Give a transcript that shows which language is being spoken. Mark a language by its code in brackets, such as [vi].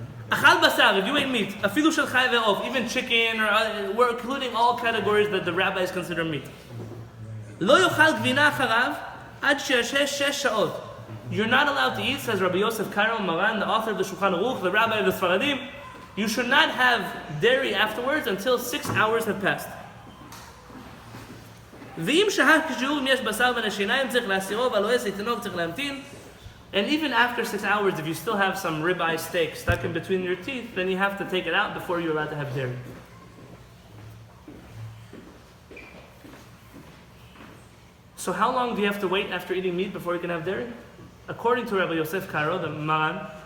[he] Achal basar, [en] if you ate meat, [he] afilu shel chai ve'of, [en] even chicken, or we're including all categories that the rabbis consider meat. [he] Lo yochal gvina acharav ad she'ashesh shesh sha'ot. [en] You're not allowed to eat, says Rabbi Yosef Karo Maran, the author of the Shulchan Aruch, the rabbi of the Sfaradim. You should not have dairy afterwards until 6 hours have passed. [he] ואם שהה כשיעור אם יש בשר בין השיניים צריך להסירו והלועס לתינוק צריך להמתין. [en] And even after 6 hours, if you still have some ribeye steak stuck in between your teeth, then you have to take it out before you're allowed to have dairy. So how long do you have to wait after eating meat before you can have dairy? According to Rabbi Yosef Karo, the Maran,